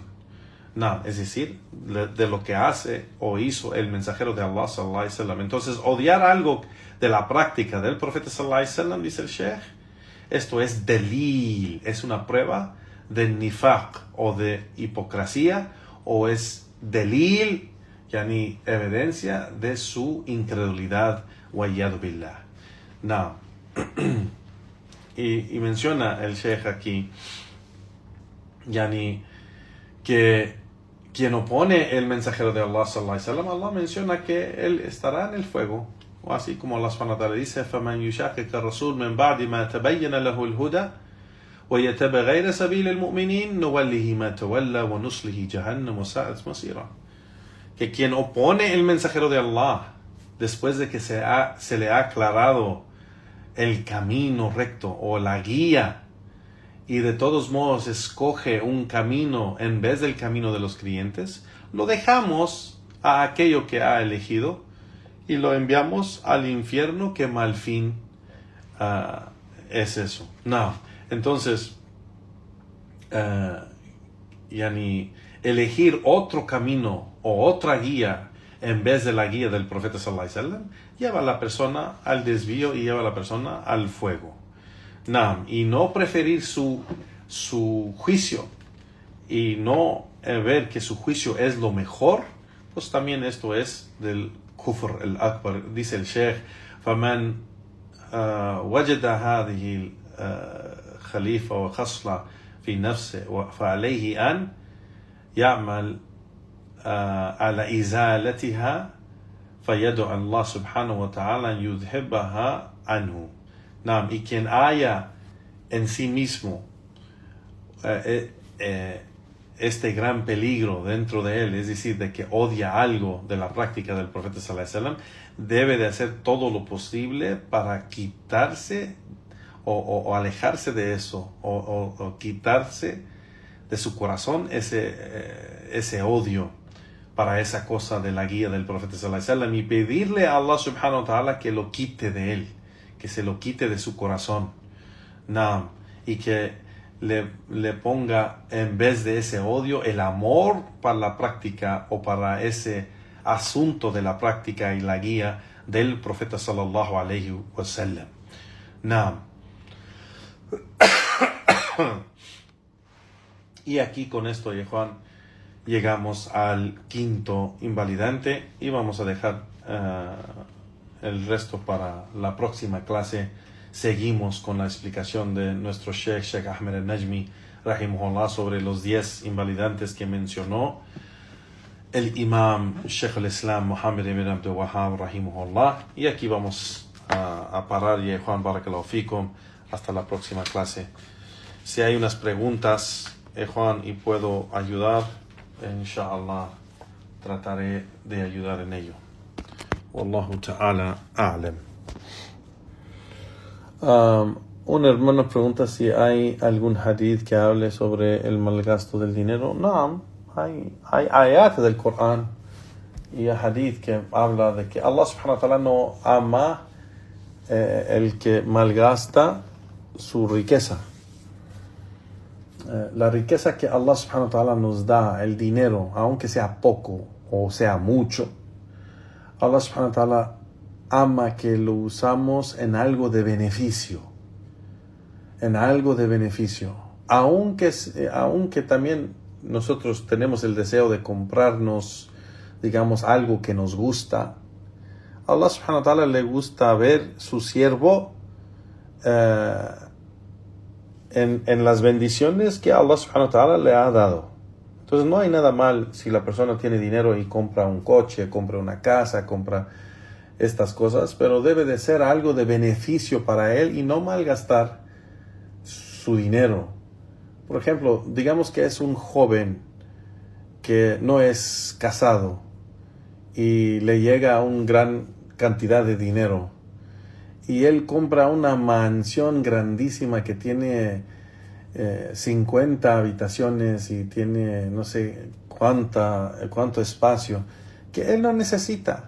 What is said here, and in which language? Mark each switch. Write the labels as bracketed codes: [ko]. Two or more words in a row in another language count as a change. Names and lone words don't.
[es] No, es decir, de lo que hace o hizo el mensajero de Allah [ar] صلى الله عليه وسلم. [es] Entonces, odiar algo de la práctica del profeta [ar] صلى الله عليه وسلم, [es] dice el Sheikh, esto es delil, es una prueba de nifaq o de hipocresía, o es delil, yani evidencia de su incredulidad, [ar] والعياذ بالله. [es] No. Y menciona el Sheikh aquí, yani, que quien opone el mensajero de Allah [ar] صلى الله عليه وسلم, [es] Allah menciona que él estará en el fuego. O así como Allah [ar] سبحانه وتعالى [es] dice, [ar] فَمَنْ يُشَاقِقَ الرَّسُولَ مِنْ بَعْدِ مَا تَبَيَّنَ لَهُ الْهُدَى وَيَتَّبِعْ غَيْرَ سَبِيلِ الْمُؤْمِنِينَ نُوَلِّهِ مَا تَوَلَّى وَنُصْلِهِ جَهَنَّمَ وَسَاءَتْ مَصِيرًا. [es] Que quien opone el mensajero de Allah, después de que se le ha aclarado el camino recto o la guía, y de todos modos escoge un camino en vez del camino de los creyentes, lo dejamos a aquello que ha elegido y lo enviamos al infierno. Que mal fin es eso. No, entonces yani, elegir otro camino o otra guía en vez de la guía del profeta [ar] صلى الله عليه وسلم [es] lleva a la persona al desvío y lleva a la persona al fuego. Y no preferir su juicio y no ver que su juicio es lo mejor, pues también esto es del [ar] الكفر الأكبر. [es] Dice el Sheikh, [ar] فَمَنْ وَجَدَ هَذِهِ الخليفة وخصلة في نفسه فعليه أن يعمل على إزالتها فيدعو الله سبحانه وتعالى أن يذهبها عنه. [es] Y quien haya en sí mismo este gran peligro dentro de él, es decir, de que odia algo de la práctica del profeta [ar] صلى الله عليه وسلم, [es] debe de hacer todo lo posible para quitarse o alejarse de eso, o quitarse de su corazón ese odio para esa cosa de la guía del profeta [ar] صلى الله عليه وسلم, [es] y pedirle a Allah [ar] سبحانه وتعالى [es] que lo quite de él, que se lo quite de su corazón, y que le ponga en vez de ese odio el amor para la práctica o para ese asunto de la práctica y la guía del profeta [ar] صلى الله عليه وسلم. [es] Y aquí con esto, Juan, llegamos al quinto invalidante y vamos a dejar el resto para la próxima clase. Seguimos con la explicación de nuestro Sheikh Ahmed al-Najmi rahimahullah sobre los 10 invalidantes que mencionó el Imam Sheikh al-Islam Muhammad ibn Abdul Wahhab rahimahullah. Y aquí vamos a parar, y Juan, [ar] بارك الله فيكم, [es] hasta la próxima clase. Si hay unas preguntas, Juan, y puedo ayudar, inshallah trataré de ayudar en ello. [ar] والله تعالى أعلم. [es] Un hermano pregunta si hay algún hadith que hable sobre el malgasto del dinero. No, hay ayat del Corán y hadith que habla de que Allah [ar] سبحانه وتعالى [es] no ama el que malgasta su riqueza. La riqueza que Allah [ar] سبحانه وتعالى [es] nos da, el dinero, aunque sea poco o sea mucho, Allah [ar] سبحانه وتعالى [es] ama que lo usamos en algo de beneficio. En algo de beneficio. Aunque también nosotros tenemos el deseo de comprarnos, digamos, algo que nos gusta, Allah [ar] سبحانه وتعالى [es] le gusta ver su siervo en las bendiciones que Allah [ar] سبحانه وتعالى [es] le ha dado. Entonces no hay nada mal si la persona tiene dinero y compra un coche, compra una casa, compra estas cosas, pero debe de ser algo de beneficio para él y no malgastar su dinero. Por ejemplo, digamos que es un joven que no es casado y le llega una gran cantidad de dinero y él compra una mansión grandísima que tiene 50 habitaciones y tiene no sé cuánto espacio, que él no necesita.